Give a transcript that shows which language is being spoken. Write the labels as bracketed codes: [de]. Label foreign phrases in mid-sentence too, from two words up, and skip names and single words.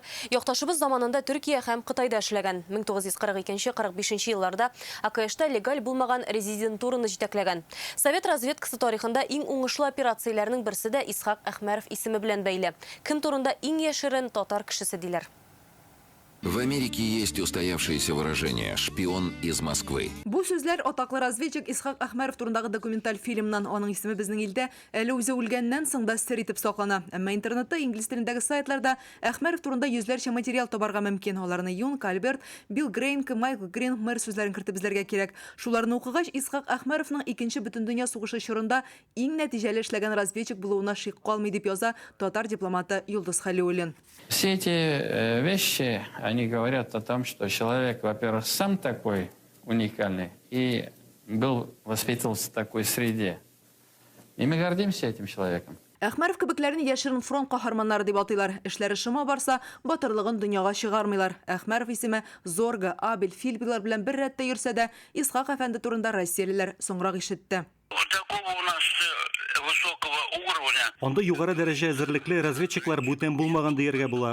[tt] Якташыбыз заманында Төркия һәм Кытайда эшләгән. 1942-45 елларда АКШта легаль булмаган резидентураны җитәкләгән. Совет разведкасы тарихында иң уңышлы операцияләрнең берсе дә Исхак Әхмәров исеме белән бәйле. Кем турында иң яшерен татар кешесе диләр. [ru] В Америке есть устоявшееся выражение «шпион из Москвы». [tt] Бу сүзләр атаклы разведчик Исхак Әхмәров турындагы документаль фильмнан. Аның исеме безнең илдә әле үзе үлгәннән соң да сер итеп саклана. Әмма интернетта, инглиз телендәге сайтларда Әхмәров турында йөзләрчә материал табарга мөмкин. Аларны Юн, Кальберт, Билл Грейнк, Майкл Грин, мэр сүзләрен кертеп безләргә кирәк. Шуларны укыгач, Исхак Әхмәровның икенче бөтен дөнья сугышы чорында иң нәтиҗәле эшләгән разведчик булуына шик калмый дип яза татар дипломаты Юлдыз Халиуллин. [ru] Все эти вещи, они говорят о том, что человек, во-первых, сам такой уникальный и воспитывался в такой среде. И мы гордимся этим человеком. [tt] Әхмәров кебекләрне яшерен фронт каһарманнары дип атыйлар. Эшләре шыма барса, батырлыгын дөньяга чыгармыйлар. Әхмәров исеме Зорга, Абель, Фильбилар белән бер рәттә йөрсә дә, Исхак әфәнде турында россиялеләр соңрак ишетте. Анда югары дәрәҗә әзерлекле разведчиклар бүтән булмаган дияргә була.